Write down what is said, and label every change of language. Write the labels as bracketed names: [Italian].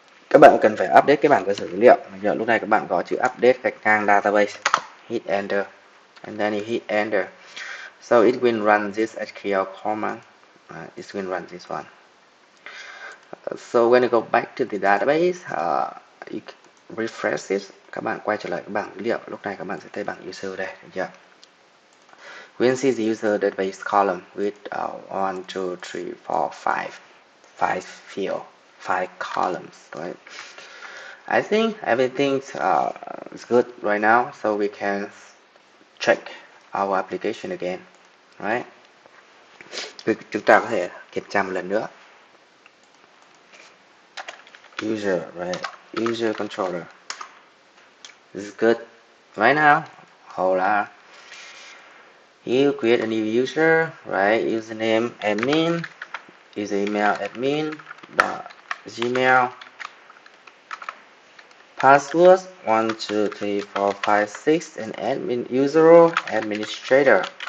[Vietnamese] Các bạn cần phải update cái bảng cơ sở dữ liệu. Lúc này các bạn có chữ update gạch ngang database, hit enter, [English] and then you hit enter. So it will run this SQL command. It will run this one. So when you go back to the database, you refresh it. [Vietnamese] Các bạn quay trở lại cái bảng dữ liệu. Lúc này các bạn sẽ thấy bảng user đây, được chưa? [English] We can see the user database column with 1, 2, 3, 4, 5 field, 5 columns, right? I think everything is good right now, so we can check our application again, right? [Vietnamese] Chúng ta có thể kiểm tra một lần nữa. [English] User, right? User controller. This is good. Right now, hold on. You create a new user, right? Username admin, user email admin, Gmail, password 1, 2, 3, 4, 5, 6, and admin user administrator.